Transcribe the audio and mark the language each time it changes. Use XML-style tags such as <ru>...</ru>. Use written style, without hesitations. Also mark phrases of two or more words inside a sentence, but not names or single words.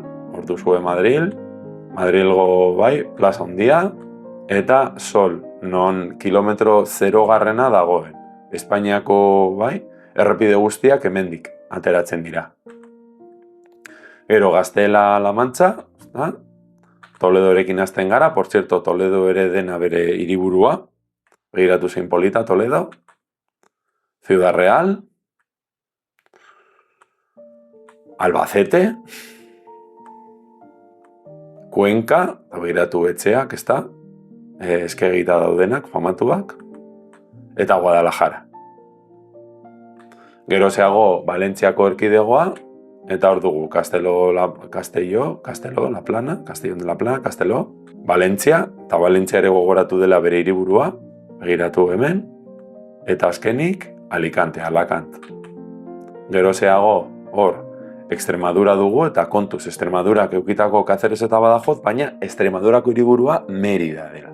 <eu>Hor duzue Madrilgo, bai, plaza handia, eta Sol, non kilometro 0 garrena dagoen. Espainiako, bai, errepide guztiak hemendik ateratzen dira. Gero Gaztela-La Mancha, Toledorekin hasten gara,</eu> <es>por cierto,</es> <eu>Toledo ere dena bere hiriburua, begiratu zein polita Toledo, Ciudad Real, Albacete, Cuenca, begiratu etxeak, ezta, eskegita daudenak, famatuak, eta Guadalajara. Gero zeago Valentziako erkidegoa, eta hor dugu Castellón de la Plana, Castelló, Valentzia, eta Valentzia ere gogoratu dela bere hiriburua, begiratu hemen, eta azkenik Alicante, Alacant. Gero zeago hor Extremadura dugu, eta kontuz Extremadurak eukitako Cáceres eta Badajoz, baina Extremadurako hiriburua Mérida dela.</eu>